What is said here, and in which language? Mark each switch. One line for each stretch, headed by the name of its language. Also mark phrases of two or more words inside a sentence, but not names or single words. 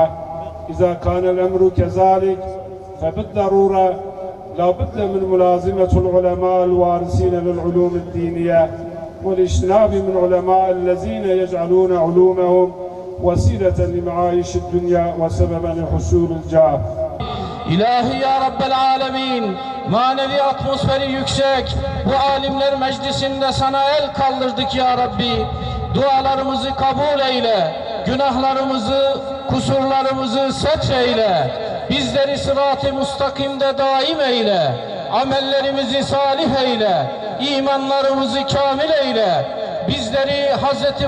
Arabic: إذا كان الأمر كذلك فبالضرورة لا بد من ملازمة العلماء الوارثين للعلوم الدينية والاجتناب من علماء الذين يجعلون علومهم وسيلة لمعايش الدنيا وسببا لحصول الجاه.
Turkish: İlahi
Arabic: يا رب العالمين,
Turkish: manevi atmosferi yüksek bu alimler meclisinde sana el kaldırdık
Arabic: يا رب.
Turkish: Dualarımızı kabul eyle, günahlarımızı, kusurlarımızı setreyle, bizleri sırat-ı müstakimde daim eyle, amellerimizi salih eyle, imanlarımızı kamil eyle, bizleri Hz.